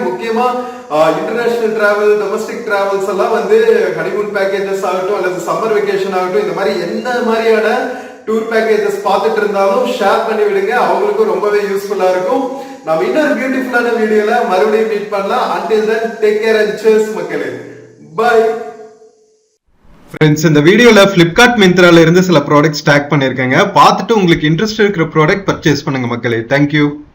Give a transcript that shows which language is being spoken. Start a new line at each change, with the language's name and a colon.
Tamil: முக்கியமா international travel, domestic travels எல்லாம் வந்து ஹனிமூன் பேக்கேஜஸ் ஆகட்டும் அல்லது சம்மர் வெக்கேஷன் ஆகட்டும், இந்த மாதிரி எந்த மாதிரியான டூர் பேக்கேஜஸ் பார்த்துட்டு இருந்தாலும் ஷேர் பண்ணி விடுங்க. அவங்களுக்கும் ரொம்பவே யூஸ்ஃபுல்லா இருக்கும். நம்ம இன்னொரு பியூட்டிஃபுல்லான வீடியோல மறுபடியும் மீட் பண்ணலாம்.
English: until then take care and cheers
Tamil: மக்களே.
English: Bye friends.
Tamil: இந்த வீடியோல பிளிப்கார்ட், மிந்த்ரால இருந்து சில ப்ராடக்ட்ஸ் டேக் பண்ணிருக்கேங்க. பார்த்துட்டு உங்களுக்கு இன்ட்ரெஸ்ட் இருக்கிற ப்ராடக்ட் பர்ச்சேஸ் பண்ணுங்க மக்களே. தேங்க்யூ.